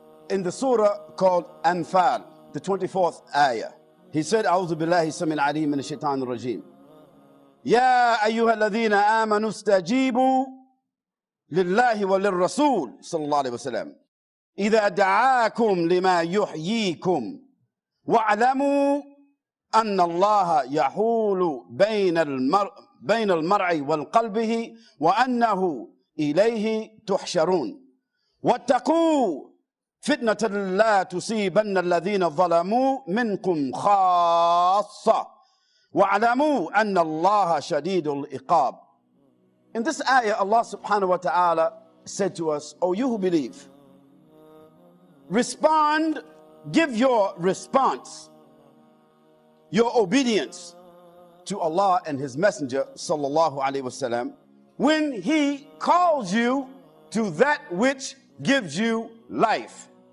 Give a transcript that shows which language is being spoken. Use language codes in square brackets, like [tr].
[en] in the surah called Anfal, the 24th ayah. He said, [ar] أعوذ بالله السميع العليم من الشيطان الرجيم. يا أيها الذين آمنوا استجيبوا لله وللرسول صلى الله عليه وسلم إذا دعاكم لما يحييكم واعلموا أن الله يحول بين المرء وقلبه وأنه إليه تحشرون واتقوا فتنة لا تصيبن الذين ظلموا منكم خاصة واعلموا أن الله شديد العقاب. [en] In this ayah, Allah subhanahu wa ta'ala said to us, O you who believe, respond, give your response, your obedience to Allah and His Messenger sallallahu alaihi wasallam when He calls you to that which gives you life.